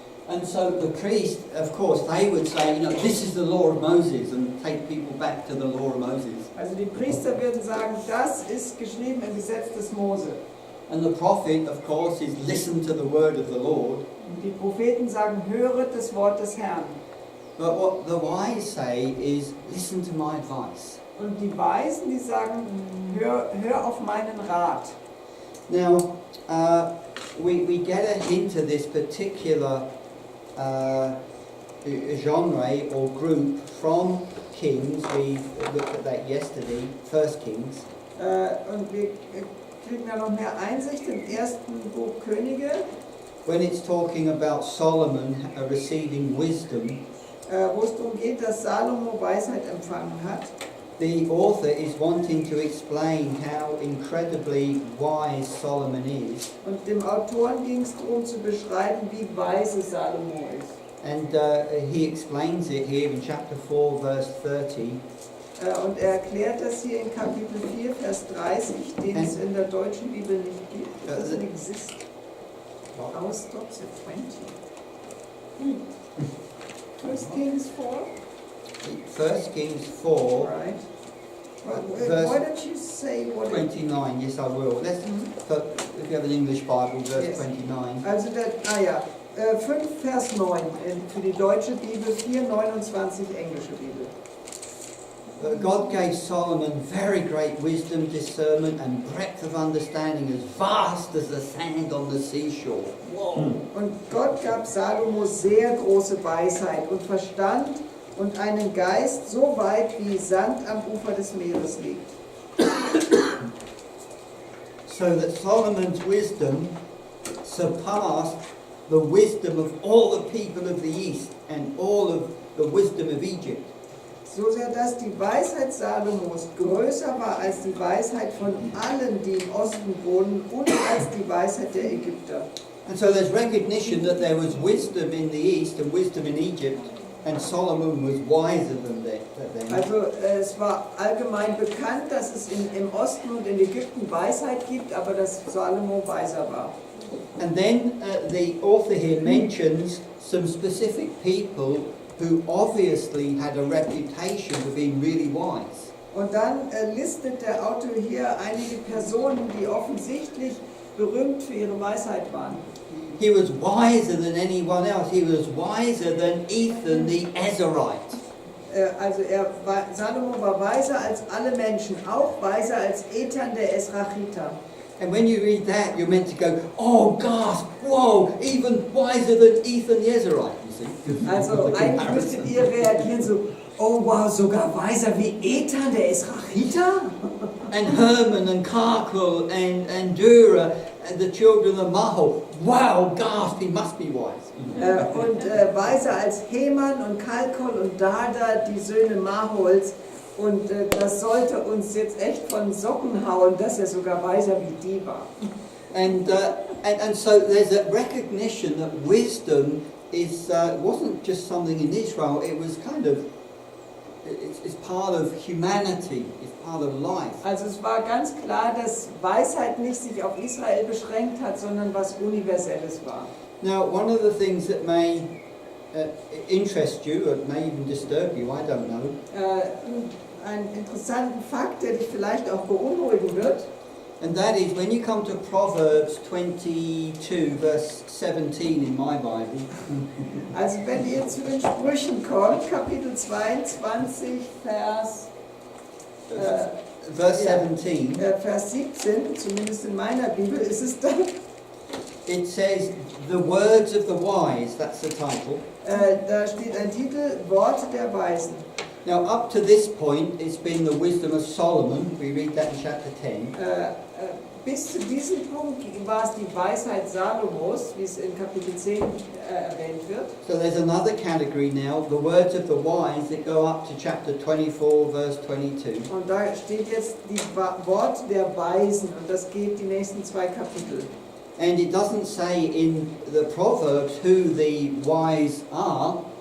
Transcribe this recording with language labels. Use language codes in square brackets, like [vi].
[en] And so the priest, of course, they would say, this is the law of Moses, and take people back to the law of Moses. [de] Also die Priester würden sagen, das ist geschrieben im Gesetz des Mose. [en] And the prophet, of course, is listen to the word of the Lord. [de] Und die Propheten sagen, höret das Wort des Herrn. [en] But what the wise say is, listen to my advice. [de] Und die Weisen, die sagen, hör auf meinen Rat. [en] Now, we get a hint of this particular genre or group from Kings. We looked at that yesterday, 1 Kings. [de] Und wir kriegen da noch mehr Einsicht im ersten Buch Könige, [en] When it's talking about Solomon receiving wisdom, [de] wo es darum geht, dass Salomo Weisheit empfangen hat. [en] the author is wanting to explain how incredibly wise Solomon is. [de] Und dem Autoren ging es darum zu beschreiben, wie weise Salomo ist. [en] And he explains it here in chapter 4, verse 30. [de] Und er erklärt das hier in Kapitel 4, Vers 30, den es in der deutschen Bibel nicht gibt. [en] It doesn't exist. Our stops at 20. 1 Kings 4. 1 Kings 4, Right. Verse Why don't you say what it 29. Yes, I will. But if you have an English Bible, verse Yes. 29. [de] Also, 5 Vers 9 für die deutsche Bibel, 4, 29 englische Bibel. [en] God gave Solomon very great wisdom, discernment, and breadth of understanding as vast as the sand on the seashore. Whoa! [de] Und Gott gab Salomo sehr große Weisheit und Verstand und einen Geist so weit wie Sand am Ufer des Meeres liegt. [en] So that Solomon's wisdom surpassed the wisdom of all the people of the East and all of the wisdom of Egypt. [de] So sehr, dass die Weisheit Salomos größer war als die Weisheit von allen, die im Osten wohnen, und als die Weisheit der Ägypter. [en] And so there's recognition that there was wisdom in the East and wisdom in Egypt, and Solomon was wiser than them. [de] Also es war allgemein bekannt, dass es im Osten und in Ägypten Weisheit gibt, aber dass Salomo weiser war. [en] And then the author here mentions some specific people who obviously had a reputation for being really wise. [de] Und dann listet der Autor hier einige Personen, die offensichtlich berühmt für ihre Weisheit waren. [en] He was wiser than anyone else. He was wiser than Ethan the Ezrahite. [de] Also Salomo war weiser als alle Menschen, auch weiser als Ethan der Esrachiter. [en] And when you read that, you're meant to go, oh gosh, whoa, even wiser than Ethan the Ezrahite, you see. [de] Also eigentlich müsstet ihr reagieren so, oh wow, sogar weiser wie Ethan der Esrachiter? [en] And Herman and Karkul and Dura and the children of Mahol, wow, gosh, he must be wise. [de] Und weiser als Heman und Kalkol und Dada, die Söhne Mahols. Und das sollte uns jetzt echt von Socken hauen, dass er sogar weiser wie die war. [en] And so there's a recognition that wisdom wasn't just something in Israel, it was kind of, it's part of humanity, it's part of life. [de] Also es war ganz klar, dass Weisheit nicht sich auf Israel beschränkt hat, sondern was Universelles war. [en] Now, one of the things that may interest you, or may even disturb you, I don't know. [de] Einen interessanten Fakt, der dich vielleicht auch beunruhigen wird. [en] And that is when you come to Proverbs 22 verse 17 in my Bible. [de] Also wenn ihr zu den Sprüchen kommt, Kapitel 22, [en] Verse 17. [de] Vers 17, zumindest in meiner Bibel ist es da. [en] It says, the words of the wise, that's the title. [de] Da steht ein Titel, Worte der Weisen. [en] Now up to this point, it's been the wisdom of Solomon. We read that in chapter 10. [de] Bis zu diesem Punkt war es die Weisheit Salomos, wie es in Kapitel 10 erwähnt wird. [en] So there's another category now, the words of the wise, that go up to chapter 24, verse 22. [de] Und da steht jetzt die Worte der Weisen und das geht die nächsten 2 Kapitel. [en] And it doesn't say in the Proverbs who the wise are.